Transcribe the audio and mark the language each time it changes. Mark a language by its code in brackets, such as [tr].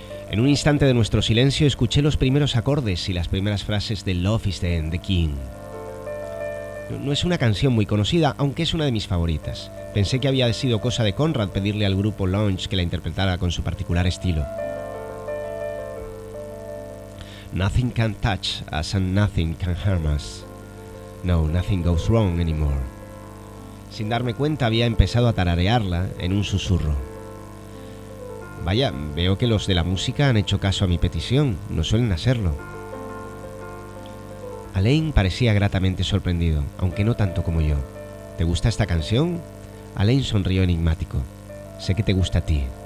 [es] En un instante de nuestro silencio escuché los primeros acordes y las primeras frases de Love is the End, The King. No es una canción muy conocida, aunque es una de mis favoritas. Pensé que había sido cosa de Conrad pedirle al grupo Lounge que la interpretara con su particular estilo. [en] Nothing can touch us and nothing can harm us. No, nothing goes wrong anymore. [es] Sin darme cuenta, había empezado a tararearla en un susurro. Vaya, veo que los de la música han hecho caso a mi petición. No suelen hacerlo. Alain parecía gratamente sorprendido, aunque no tanto como yo. ¿Te gusta esta canción? Alain sonrió enigmático. Sé que te gusta a ti.